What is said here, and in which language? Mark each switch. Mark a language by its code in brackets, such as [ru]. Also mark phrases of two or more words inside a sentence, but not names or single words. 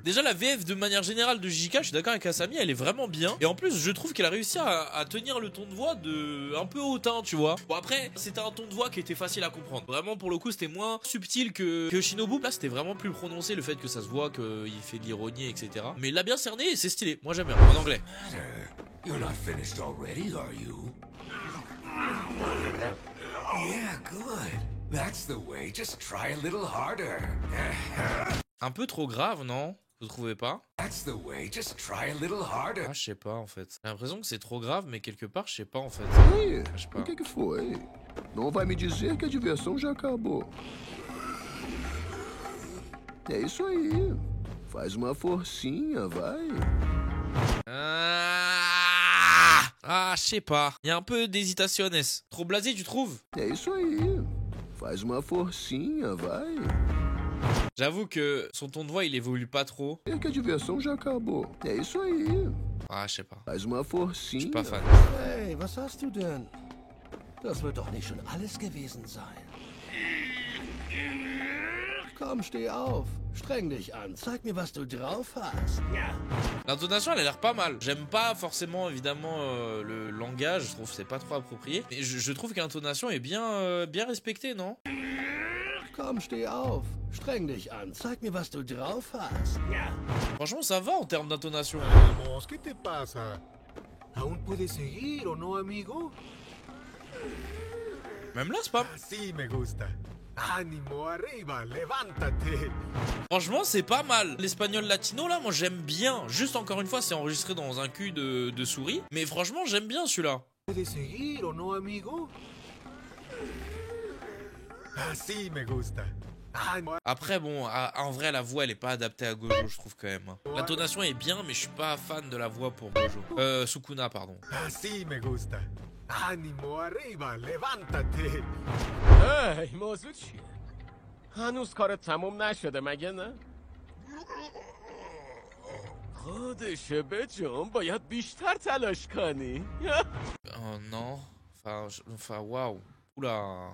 [fr] Déjà, la VF de manière générale de JK, je suis d'accord avec Asami, elle est vraiment bien. Et en plus, je trouve qu'elle a réussi à tenir le ton de voix de un peu hautain, tu vois. Bon, après, c'était un ton de voix qui était facile à comprendre. Vraiment, pour le coup, c'était moins subtil que Shinobu. Là, c'était vraiment plus prononcé, le fait que ça se voit qu'il fait de l'ironie, etc. Mais il l'a bien cerné et c'est stylé. Moi, j'aime bien. En anglais. [en] You're not finished already, are you? Yeah, good. That's the way. Just try a little harder. [fr] Un peu trop grave, non? Vous trouvez pas? [en] That's the way. Just try a little harder. [fr] Ah, je sais pas en fait. J'ai l'impression que c'est trop grave, mais quelque part, je sais pas en fait. [pt] Ei, [fr] Je sais pas. [pt] o que foi? Não vai me dizer que a diversão já acabou. É isso aí. Faz uma forcinha, vai. [fr] Ah, je sais pas. Il y a un peu d'hésitation. Trop blasé, tu trouves? [pt] É isso aí. Faz uma forcinha, vai. [fr] J'avoue que son ton de voix, il évolue pas trop. [pt] É que a diversão já acabou. É isso aí. [fr] Ah, je sais pas. [pt] Faz uma [fr] Je [pt] forcinha. [fr] suis pas fan. [de] Hey, was hast du denn? Das wird doch nicht schon alles gewesen sein. Komm, steh auf. Streng dich an. Zeig mir, was du drauf hast. [fr] L'intonation, elle a l'air pas mal. J'aime pas forcément, évidemment, le langage. Je trouve que c'est pas trop approprié. Mais je trouve que l'intonation est bien respectée, non? [de] Komm, steh auf. Streng dich an. Zeig mir, was du drauf hast. [fr] Franchement, ça va en termes d'intonation. [es] Vamos, ¿qué te pasa? ¿Aún puedes seguir o no, amigo? [fr] Même là, c'est pas... [es] Así me gusta. Ánimo, arriba, levántate. [fr] Franchement, c'est pas mal. L'espagnol latino, là, moi, j'aime bien. Juste, encore une fois, c'est enregistré dans un cul de souris. Mais franchement, j'aime bien celui-là. [es] ¿Puedes seguir o no, amigo? Así me gusta. [fr] Après, bon, en vrai, la voix, elle est pas adaptée à Gojo, je trouve, quand même. L'intonation est bien, mais je suis pas fan de la voix pour Gojo. Sukuna, pardon. [es] Así me gusta. Ánimo, arriba, levántate. [fa] ای موضوع چیه؟ هنوز کارت تموم نشده مگه نه؟ خودشه به جون باید بیشتر تلاش کنی. [fr] Oh non. Enfin, waouh. Oula.